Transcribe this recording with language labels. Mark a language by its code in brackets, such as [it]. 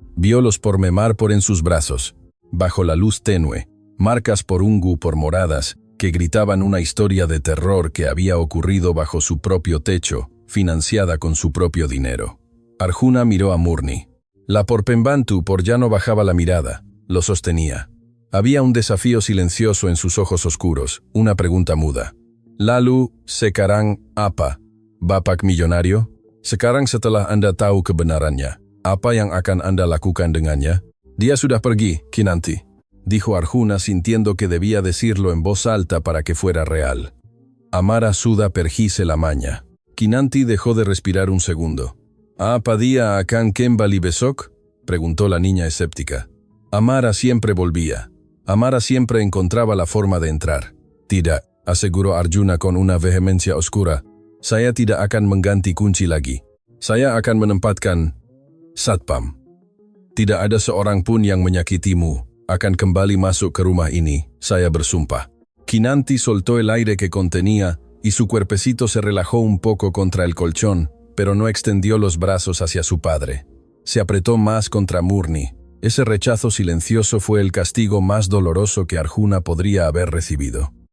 [es] Vio los pormenor por en sus brazos. Bajo la luz tenue, marcas por moradas, que gritaban una historia de terror que había ocurrido bajo su propio techo, financiada con su propio dinero. Arjuna miró a Murni. La porpembantu ya no bajaba la mirada, lo sostenía. Había un desafío silencioso en sus ojos oscuros, una pregunta muda. [id] Lalu, sekarang apa? Bapak millonario? Sekarang setelah Anda tahu kebenarannya, apa yang akan Anda lakukan dengannya? Dia sudah pergi, [es] Kinanti, dijo Arjuna sintiendo que debía decirlo en voz alta para que fuera real. [id] Amara sudah pergi selamanya. [es] Kinanti dejó de respirar un segundo. [id] ¿Apa dia akan kembali besok? [es] Preguntó la niña escéptica. Amara siempre volvía. Amara siempre encontraba la forma de entrar. [id] Tidak, [es] aseguró Arjuna con una vehemencia oscura. [id] Saya tidak akan mengganti kunci lagi. Saya akan menempatkan satpam. Tidak ada seorang pun yang menyakitimu akan kembali masuk ke rumah ini, saya bersumpah. [es] Kinanti soltó el aire que contenía y su cuerpecito se relajó un poco contra el colchón, pero no extendió los brazos hacia su padre. Se apretó más contra Murni. Ese rechazo silencioso fue el castigo más doloroso que Arjuna podría haber recibido.